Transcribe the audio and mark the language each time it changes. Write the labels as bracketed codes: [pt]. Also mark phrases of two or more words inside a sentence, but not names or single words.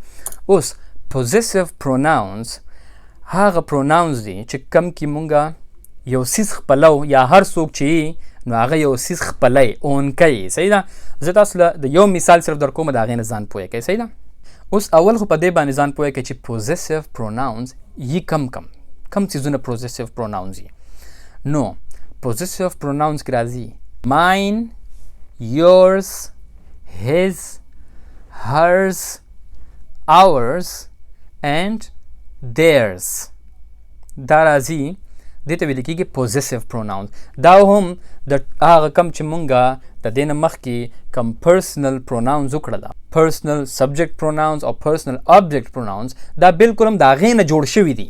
[ps] اوس [en] possessive pronouns [ps] هغه پروناونز دي چې کم کې مونږه یو څیز خپلو، یا هر څوک چې نو هغه یو څیز خپلی، اون کوي. صحیح ده؟ زه تاسو له د یو مثال صرف در کوم، د هغې نه ځان پوهه کوئ. صحیح ده؟ اوس اول خو په دې باندې ځان پوهه کوئ چې [en] possessive pronouns [ps] یي کم څیزونه [en] possessive pronouns [ps] یي. نو [en] possessive pronouns [ps] کې راځي [en] mine, yours, his, hers, ours and theirs. [ps] دا راځي، دې ته ویل کېږي [en] possessive pronouns. [ps] دا هم د هغه کم چې مونږه د دې نه مخکې کم [en] personal pronouns [ps] وکړله، [en] personal subject pronouns [ps] او [en] personal object pronouns, [ps] دا بالکل هم د هغې نه جوړ شوي دي.